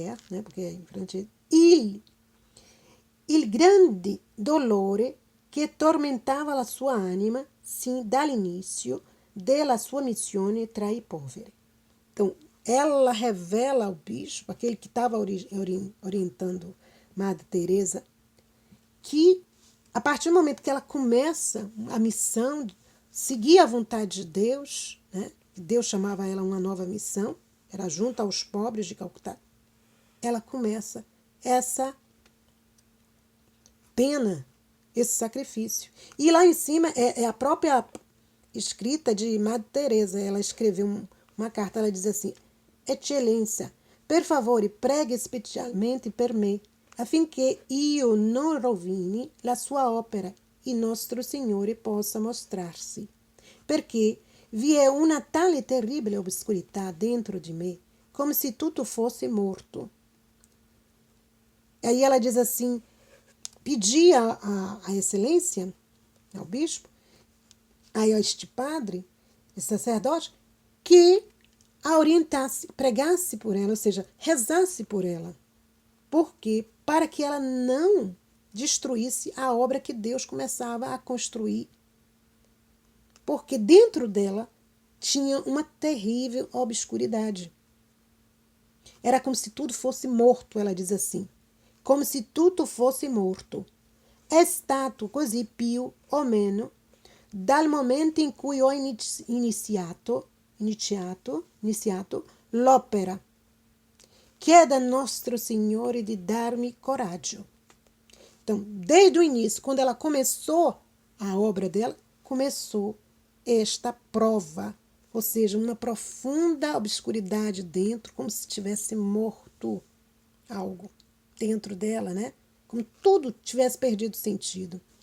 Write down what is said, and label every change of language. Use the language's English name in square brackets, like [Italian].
[Portuguese] né, porque é em francese, [Italian] il grande dolore che tormentava la sua anima sin dall'inizio della sua missione tra i poveri. [Portuguese] Então, ela revela ao bispo, aquele que estava orientando Madre Teresa, que a partir do momento que ela começa a missão, seguir a vontade de Deus, né? Deus chamava ela uma nova missão, era junto aos pobres de Calcutá, ela começa essa pena, esse sacrifício. E lá em cima é a própria escrita de Madre Teresa, ela escreveu uma carta, ela diz assim, [Italian] Eccellenza, per favore, prega specialmente per me, affinché io non rovini la sua opera e nostro Signore possa mostrar-se. Perché vi è una tale terribile obscurità dentro di me, come se tutto fosse morto. [Portuguese] Aí ela diz assim, pedia a excelência, ao bispo, a este padre, esse sacerdote, que a orientasse, pregasse por ela, ou seja, rezasse por ela. Por quê? Para que ela não destruísse a obra que Deus começava a construir. Porque dentro dela tinha uma terrível obscuridade. Era como se tudo fosse morto, ela diz assim. [Italian] Come se tutto fosse morto. È stato così più o meno dal momento in cui ho iniziato l'opera. Chieda a nostro Signore di darmi coraggio. [Portuguese] Então, desde o início, quando ela começou a obra dela, começou esta prova, ou seja, uma profunda obscuridade dentro, como se tivesse morto algo dentro dela, né? Como tudo tivesse perdido sentido.